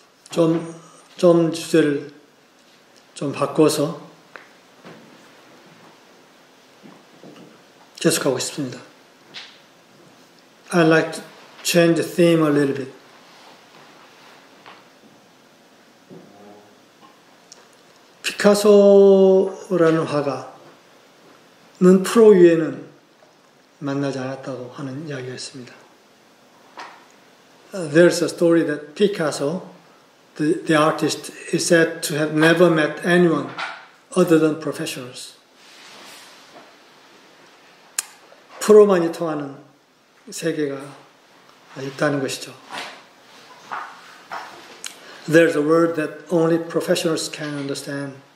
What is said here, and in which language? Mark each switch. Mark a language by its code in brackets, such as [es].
[ko] 좀 주제를 좀 바꿔서 계속하고 싶습니다. [en] I'd like to change the theme a little bit. [ko] 피카소라는 화가는 프로 위에는 만나지 않았다고 하는 이야기가 있습니다. [en] There's a story that Picasso, the artist, is said to have never met anyone other than professionals. [ko] 프로만이 통하는 세계가 있다는 것이죠. [en] There's a word that only professionals can understand.